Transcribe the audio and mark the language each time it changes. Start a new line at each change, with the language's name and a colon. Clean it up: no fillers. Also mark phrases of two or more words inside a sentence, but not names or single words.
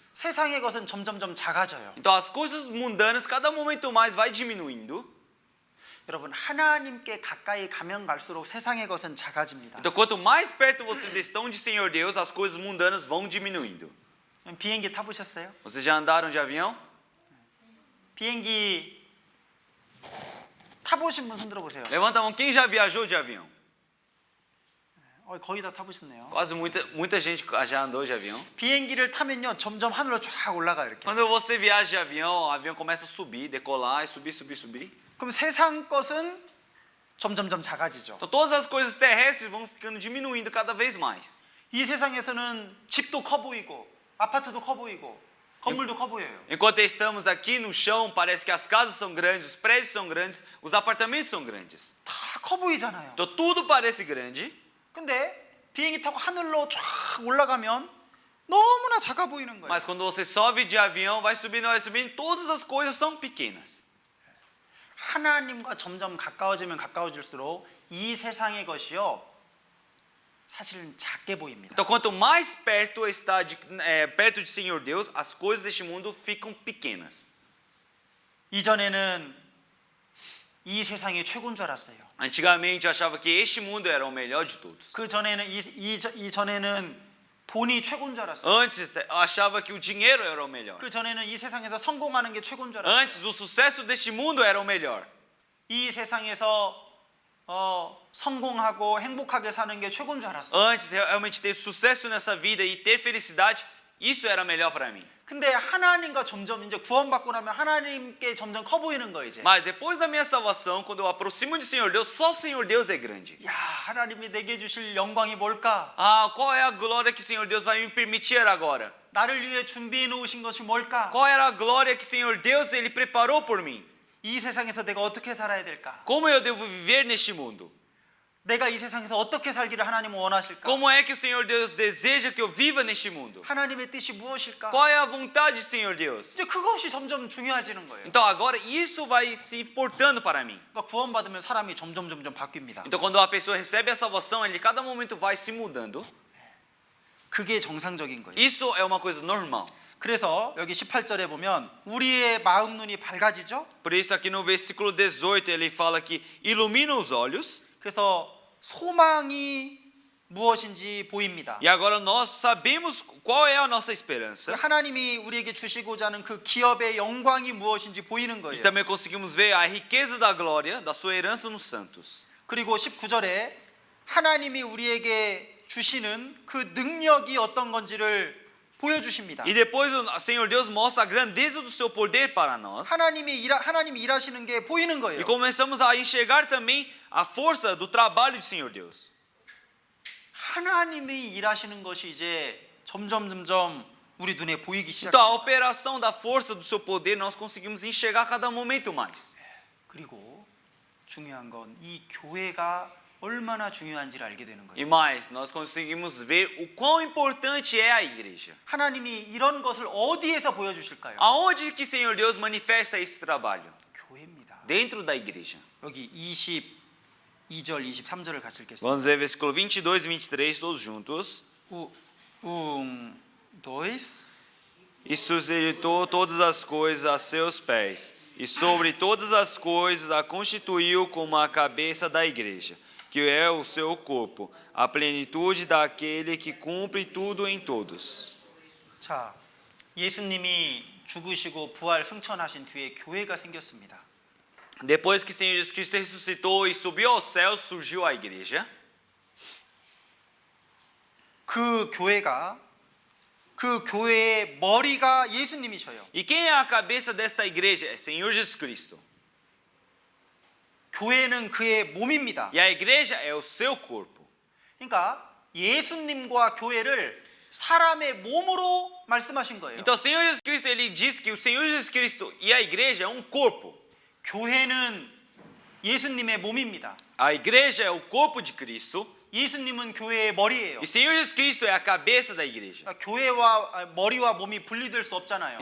Korean: 세상의 것은 점점 작아져요.
Portuguese: Então as coisas mundanas cada momento mais vai diminuindo.
Korean: 여러분, 하나님께 가까이 가면 갈수록 세상의 것은 작아집니다.
Portuguese: Então quanto mais perto vocês estão de Senhor Deus, as coisas mundanas vão diminuindo.
Korean: 비행기 타보셨어요?
Portuguese: Vocês já andaram de avião?
Korean: 비행기 타보신 분 손 들어보세요.
Portuguese: Levanta a mão quem já viajou de avião.
Korean: 거의 다 타보셨네요.
Portuguese: Quase muita gente já andou de avião.
Korean: 비행기를 타면요 점점 하늘로 쫙 올라가 이렇게.
Portuguese: Quando você viaja de avião, o avião começa a subir, decolar e subir.
Korean: 그럼 세상 것은 점점 작아지죠.
Portuguese: Então todas as coisas terrestres vão ficando diminuindo cada vez mais.
Korean: 이 세상에서는 집도 커 보이고 아파트도 커 보이고 건물도 커 보여요.
Portuguese: Enquanto estamos aqui no chão, parece que as casas são grandes, os prédios são grandes, os apartamentos são grandes.
Korean: 다 커 보이잖아요.
Portuguese: Então tudo parece grande.
Korean: 근데 비행기 타고 하늘로 쫙 올라가면 너무나 작아 보이는 거예요.
Portuguese: Mas quando você sobe de avião, vai subindo, todas as coisas são pequenas.
Korean: 하나님과 점점 가까워지면 가까워질수록 이 세상의 것이요 사실은 작게 보입니다.
Portuguese: Então quanto mais perto está perto de Senhor Deus, as coisas deste mundo ficam pequenas.
Korean: 이전에는 이 세상이 최고인 줄 알았어요.
Portuguese: Antigamente eu achava que este mundo era o melhor de todos.
Korean: 그 전에는 이전에는 돈이 최고인 줄 알았어요.
Portuguese: Antes eu achava que o dinheiro era o melhor.
Korean: 그 전에는 이 세상에서 성공하는 게 최고인 줄 알았어요.
Portuguese: Antes o sucesso deste mundo era o melhor.
Korean: 이 세상에서 성공하고 행복하게 사는 게 최고인 줄 알았어요.
Portuguese: Antes realmente ter sucesso nessa vida e ter felicidade, isso era melhor para mim.
Korean: 근데 하나님과 점점 이제 구원받고 나면 하나님께 점점 커 보이는 거예요, 이제.
Portuguese: Mas depois da minha salvação, quando eu aproximo de Senhor Deus, só o Senhor Deus é grande.
Korean: 야, 하나님이 내게 주실 영광이 뭘까?
Portuguese: Ah, qual é a glória que o Senhor Deus vai me permitir agora?
Korean: 나를 위해 준비해 놓으신 것이 뭘까?
Portuguese: Qual era a glória que o Senhor Deus ele preparou por mim?
Korean: 이 세상에서 내가 어떻게 살아야 될까?
Portuguese: Como eu devo viver neste mundo?
Korean: 내가 이 세상에서 어떻게 살기를 하나님은 원하실까?
Portuguese: Como é que o Senhor Deus deseja que eu viva neste mundo?
Korean: 하나님의 뜻이 무엇일까?
Portuguese: Qual é a vontade do Senhor Deus?
Korean: 이제 그것이 점점 중요해지는 거예요.
Portuguese: Então agora isso vai se importando para mim.
Korean: 그러니까 구원받으면 사람이 점점 바뀝니다.
Portuguese: Então quando a pessoa recebe a salvação, ele cada momento vai se mudando.
Korean: 그게 정상적인 거예요.
Portuguese: Isso é uma coisa normal.
Korean: 그래서 여기 18절에 보면 우리의 마음 눈이 밝아지죠?
Portuguese: Por isso aqui no versículo 18 ele fala que ilumina os olhos.
Korean: 그래서 소망이 무엇인지 보입니다.
Portuguese: E agora nós sabemos qual é a nossa esperança.
Korean: 하나님이 우리에게 주시고자 하는 그 기업의 영광이 무엇인지 보이는 E 거예요.
Portuguese: também conseguimos ver a riqueza da glória da sua herança nos santos.
Korean: 그리고 19절에 하나님이 우리에게 주시는 그 능력이 어떤 건지를 보여주십니다.
Portuguese: E depois o Senhor Deus mostra a grandeza do seu poder para nós.
Korean: 하나님이 일하시는 게 보이는 거예요.
Portuguese: E começamos a enxergar também a força do trabalho do Senhor Deus.
Korean: 하나님이 일하시는 것이 이제 점점 우리 눈에 보이기
Portuguese: Então a
Korean: 시작합니다.
Portuguese: operação da força do seu poder nós conseguimos enxergar a cada momento mais.
Korean: 그리고 중요한 건 이 교회가 얼마나 중요한지를 알게 되는 거예요.
Portuguese: E mais, nós conseguimos ver o quão importante é a igreja.
Korean: 하나님이 이런 것을 어디에서 보여주실까요?
Portuguese: Aonde que o Senhor Deus manifesta esse trabalho?
Korean: 교회입니다.
Portuguese: Dentro da igreja.
Korean: 여기 22절, 23절을 같이 읽겠습니다.
Portuguese: Vamos ver versículo 22 e 23 todos juntos. Dois. E suscitou todas as coisas a seus pés, e sobre todas as coisas a constituiu como a cabeça da igreja, que é o seu corpo, a plenitude daquele que cumpre tudo em todos.
Korean: 자, 예수님이 죽으시고 부활 승천하신 뒤에 교회가 생겼습니다.
Portuguese: Depois que o Senhor Jesus Cristo ressuscitou e subiu aos céus, surgiu a igreja.
Korean: 그 교회가 그 교회의 머리가 예수님이셔요.
Portuguese: E quem é a cabeça desta igreja? É Senhor Jesus Cristo.
Korean: 교회는 그의 몸입니다.
Portuguese: E a igreja é o seu corpo.
Korean: 그러니까 예수님과 교회를 사람의 몸으로 말씀하신 거예요.
Portuguese: Então, o Senhor Jesus Cristo, ele diz que o Senhor Jesus Cristo e a igreja é um corpo.
Korean: 교회는 예수님의 몸입니다.
Portuguese: A igreja é o corpo de Cristo
Korean: 예수님은 교회의 머리예요.
Portuguese: e o Senhor Jesus Cristo é a cabeça da igreja.
Korean: 그러니까 교회와 머리와 몸이 분리될 수 없잖아요.